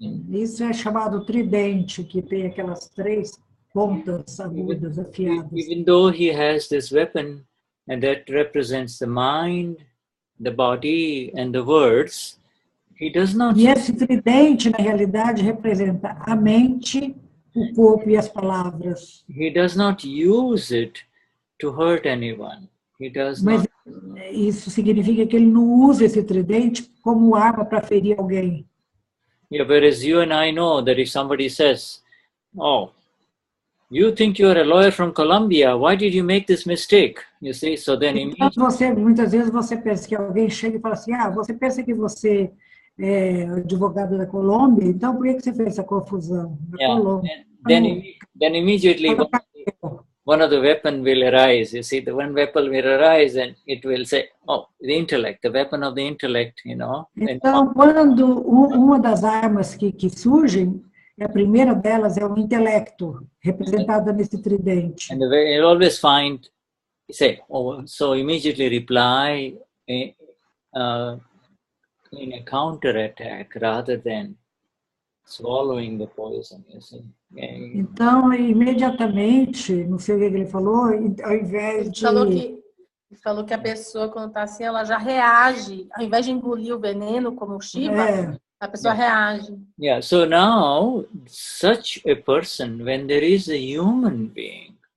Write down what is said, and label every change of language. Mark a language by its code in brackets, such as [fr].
[pt] Isso é chamado tridente, que tem aquelas 3 pontas agudas, afiadas. [en] Even though he has this weapon, and that represents the mind, the body, and the words, he does not. [pt] E esse tridente, na realidade, representa a mente, o corpo e as palavras. [en] He does not use it to hurt anyone. He does [pt] Mas [en] not. [pt] Isso significa que ele não usa esse tridente como arma para ferir alguém. [en] Yeah, whereas you and I know that if somebody says, "Oh, you think you are a lawyer from Colombia, why did you make this mistake?" You see, so then [pt] muitas vezes você pensa que alguém chega e fala assim, você pensa que você é advogado da Colômbia, então por que você fez essa confusão? Colômbia. [en] Then immediately one of the weapon will arise. You see, the one weapon will arise and it will say, "Oh, the intellect, the weapon of the intellect," you know. [pt] Então, quando uma das armas que surgem, A primeira delas é o intelecto, representado nesse tridente. [en] And you always find, say, so immediately reply in a counterattack rather than swallowing the poison, you see. [pt] Então, imediatamente, não sei o que ele falou, ao invés de... Ele falou que a pessoa, quando está assim, ela já reage. Ao invés de engolir o veneno, como o Shiva, a pessoa reage. [en] Yeah, so now, such a person, when there is a human being,